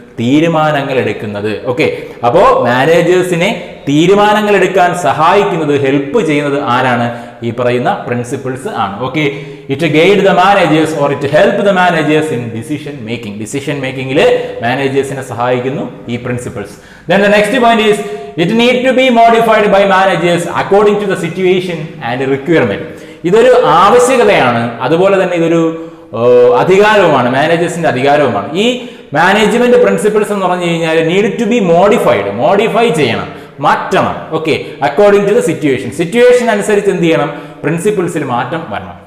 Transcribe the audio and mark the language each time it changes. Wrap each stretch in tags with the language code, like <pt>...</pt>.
<ml>തീരുമാനങ്ങൾ എടുക്കുന്നത്. ഓക്കെ, അപ്പോ മാനേജേഴ്സിനെ തീരുമാനങ്ങൾ എടുക്കാൻ സഹായിക്കുന്നത്, ഹെൽപ്പ് ചെയ്യുന്നത് ആരാണ്? ഈ പറയുന്ന പ്രിൻസിപ്പിൾസ് ആണ്.</ml> <en>Okay, it guide the managers or it help the managers in decision making.</en> <ml>Decision മേക്കിംഗിൽ മാനേജേഴ്സിനെ സഹായിക്കുന്നു ഈ principles.</ml> <en>Then the next point is it need to be modified by managers according to the situation and requirement.</en> <ml>ഇതൊരു ആവശ്യകതയാണ്, അതുപോലെ തന്നെ ഇതൊരു അധികാരവുമാണ്, മാനേജേഴ്സിന്റെ അധികാരവുമാണ്. ഈ management principles എന്ന് പറഞ്ഞു കഴിഞ്ഞാൽ</ml> <en>need to be modified,</en> <ml>modify ചെയ്യണം, മാറ്റണം. Okay,</ml> <en>according to the situation</en> <ml>അനുസരിച്ച് എന്ത് ചെയ്യണം? പ്രിൻസിപ്പിൾസിൽ മാറ്റം വരണം.</ml>